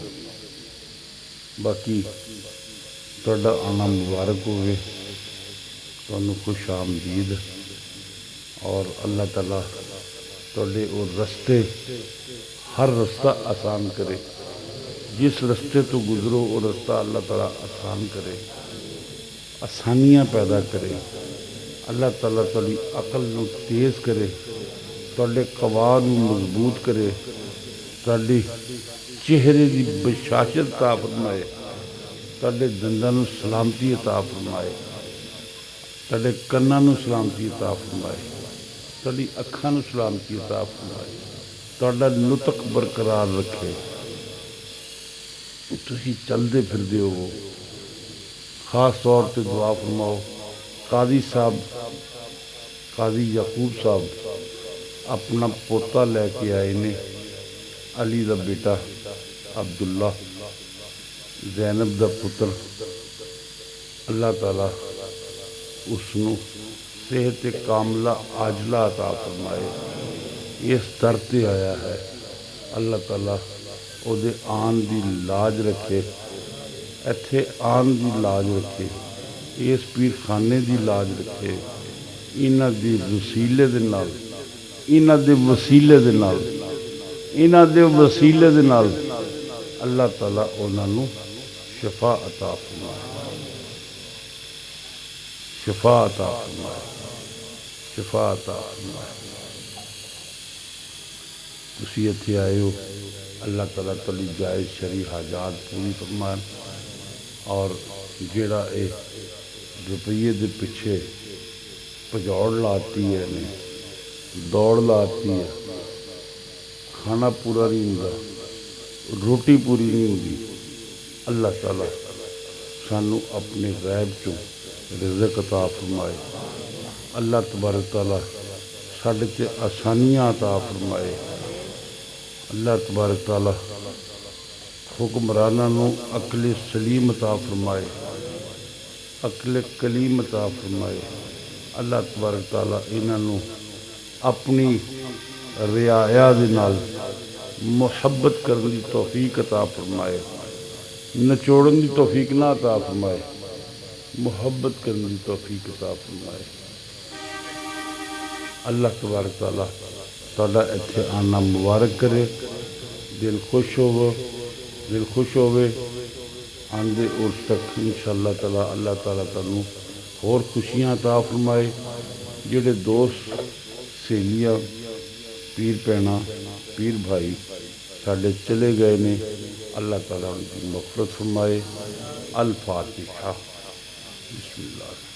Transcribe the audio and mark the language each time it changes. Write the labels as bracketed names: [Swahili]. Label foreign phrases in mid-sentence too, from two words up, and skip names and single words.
[Punjabi] باقی تہاڈا آنا مبارک ہوئے، تمہیں خوش آمدید، اور اللہ تعالیٰ تہاڈے اور رستے ہر رستہ آسان کرے. جس رستے تو گزرو وہ رستہ اللہ تعالیٰ آسان کرے، آسانیاں پیدا کرے. اللہ تعالیٰ تہاڈی عقل نو تیز کرے، تہاڈے قوا نو مضبوط کرے، تہاڈی چہرے دی بشاشت عطا فرمائے، تہاڈے دنداں نو سلامتی عطا فرمائے، تہاڈے کناں نو سلامتی عطا فرمائے، تہاڈی اکھاں نو سلامتی عطا فرمائے، تہاڈا نطق برقرار رکھے. تسی چلدے پھردے ہو. خاص طور تے دعا فرماؤ قاضی صاحب، قاضی یعقوب صاحب اپنا پوتا لے کے آئے نے، علی دا بیٹا عبداللہ، زینب دا پتر. اللہ تعالیٰ اس نو صحت کاملہ عاجلہ عطا فرمائے. اس در تے آیا ہے، اللہ تعالیٰ او دے آن دی لاج رکھے، ایتھے آن دی لاج رکھے، اس پیر خانے دی لاج رکھے. انہاں دی وسیلے دے نال، انہاں دے وسیلے دے نال، انہاں دے وسیلے دے نال اللہ تعالیٰ انہاں نو شفا عطا فرمائے، شفا عطا فرمائے، شفا عطا فرمائے. تسی اتھے آئے ہو، اللہ تعالیٰ تلی جائز شرعی حاجات پوری فرمائے، اور جیڑا اے روپیے دے پیچھے پجوڑ لاتی ہے نے دوڑ لاتی ہے، کھانا پورا نہیں ہوندا، روٹی پوری نہیں ہوندی. اللہ تعالیٰ سانو اپنے غیب چوں رزق عطا فرمائے. اللہ تبارک تعالیٰ ساڈے تے آسانیاں عطا فرمائے. اللہ تبارک تعالیٰ حکمراناں نو عقل سلیم عطا فرمائے، عقل کلیم عطا فرمائے. اللہ تبارک تعالیٰ انہاں نو اپنی رعایا دے نال محبت کرنے دی توفیق عطا فرمائے، نچوڑن دی توفیق نہ عطا فرمائے، محبت کرنے دی توفیق عطا فرمائے. اللہ تبارک تعالیٰ تہاڈا ایتھے آنا مبارک کرے. دل خوش ہوو، دل خوش ہوئے آندے اس تک انشاءاللہ تعالیٰ. اللہ تعالیٰ تانوں اور خوشیاں عطا فرمائے. جڑے دوست سہیلیاں پیر بھینا پیر بھائی ساڈے چلے گئے نے، اللہ تعالیٰ [Urdu] ان کی مغفرت فرمائے. [Arabic] الفاتحہ. بسم اللہ.